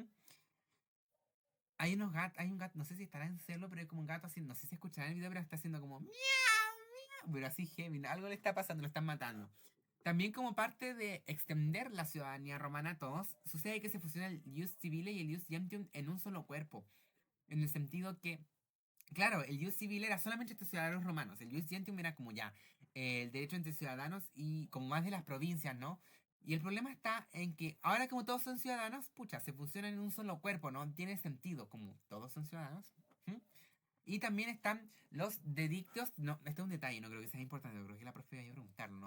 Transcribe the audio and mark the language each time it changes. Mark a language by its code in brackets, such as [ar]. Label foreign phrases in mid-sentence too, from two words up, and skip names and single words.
[es] Hay unos gatos, hay un gato, no sé si estará en celo, pero hay como un gato así, no sé si escucharán el video, pero está haciendo como miau, miau, pero así heavy, algo le está pasando, lo están matando. También como parte de extender la ciudadanía romana a todos, sucede que se fusiona el [la] ius civile [es] y el [la] ius gentium [es] en un solo cuerpo, en el sentido que, claro, el [la] ius civile [es] era solamente entre ciudadanos romanos, el [la] ius gentium [es] era como ya el derecho entre ciudadanos y como más de las provincias, ¿no? Y el problema está en que ahora como todos son ciudadanos, pucha, se fusionan en un solo cuerpo, ¿no? Tiene sentido, como todos son ciudadanos. ¿M? Y también están los dedictos, no, este es un detalle, no creo que sea importante, creo que la profe iba a preguntarlo, ¿no?